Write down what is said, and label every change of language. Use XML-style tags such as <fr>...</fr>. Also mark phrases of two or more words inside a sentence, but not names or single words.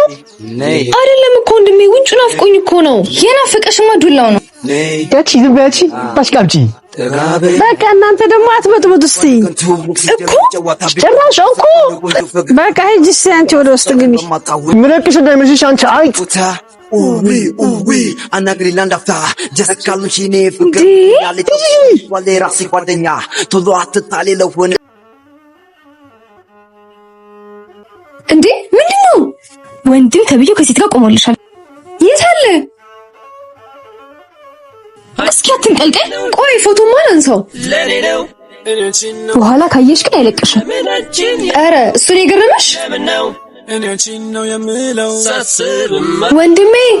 <am>አይደለም እኮ ወንድሜ፣ ውንጩ ናፍቆኝ እኮ ነው። የናፈቀሽማ ዱላው ነው። ያቺ ዝም በያቺ ታሽቃብጪ። በቃ እናንተ ደግሞ አትበጥበጡ እስቲ እኮ ጭራሽ እኮ በቃ ሂጂ እስቲ አንቺ ወደ ውስጥ ግቢ። ምንቅሽ እንዳይመስልሽ አንቺ አይጥ Uwi anagriland afta just kalmchine fukar yaliti wale rasi kwadenya tolo atale lawon እንዴ ምንድነው? ወንድም ተብዬው ከሴት ጋር ቆሞልሻል። የት አለ? እስኪ አትንቀልቀል። ቆይ ፎቶ ማን ሰው በኋላ ካየሽ ግን አይለቅሽም። ኧረ እሱን የገረመሽ ወንድሜ</am>